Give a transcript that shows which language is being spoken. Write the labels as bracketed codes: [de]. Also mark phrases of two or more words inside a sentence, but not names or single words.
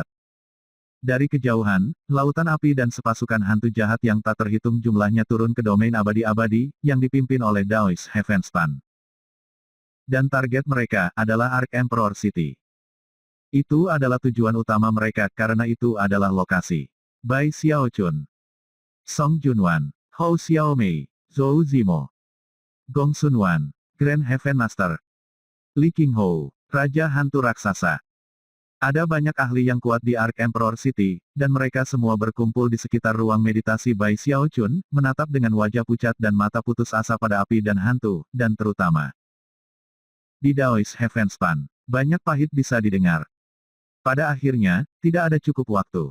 [id] Dari kejauhan, lautan api dan sepasukan hantu jahat yang tak terhitung jumlahnya turun ke domain abadi-abadi, yang dipimpin oleh Daoist Heavenspan. Dan target mereka adalah Ark Emperor City. Itu adalah tujuan utama mereka karena itu adalah lokasi. Bai Xiaochun, Song Junwan, Hou Xiaomei, Zhou Zimo, Gong Sunwan, Grand Heaven Master, Li Qinghou, Raja Hantu Raksasa. Ada banyak ahli yang kuat di Ark Emperor City, dan mereka semua berkumpul di sekitar ruang meditasi Bai Xiaochun, menatap dengan wajah pucat dan mata putus asa pada api dan hantu, dan terutama di Daoist Heavenspan. Banyak pahit bisa didengar. Pada akhirnya, tidak ada cukup waktu.